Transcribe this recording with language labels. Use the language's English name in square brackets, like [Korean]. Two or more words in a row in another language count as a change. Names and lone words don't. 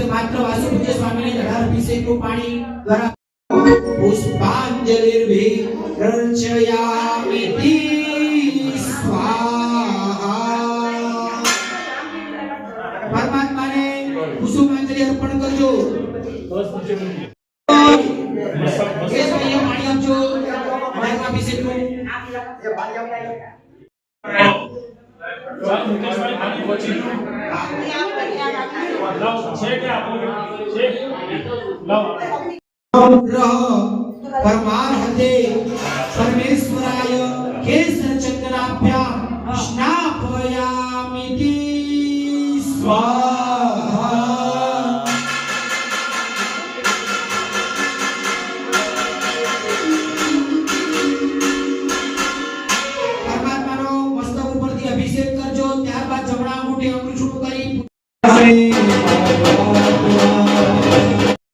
[Gujarati] માત્ર વાસુપૂજ્ય સ્વામીને જળાર અભિષેકનું પાણી દ્વારા [Sanskrit] પુષ્પાંજલિર્ભિર્ચયામિતિ સ્વાહા. [Gujarati] પરમાત્માને કુસુમાંજલિ અર્પણ કરજો. એ સ્વામીએ પાણી આપજો જળાર અભિષેકનું. [Sanskrit] परमार्थे परमेश्वराय केसर चंदनाभ्याम स्नापयामिति स्वाहा. [Gujarati] परमात्माનો મસ્તક ઉપરથી અભિષેક કરજો. ત્યારબાદ જમણા અંગૂઠે અંગુઠું કરી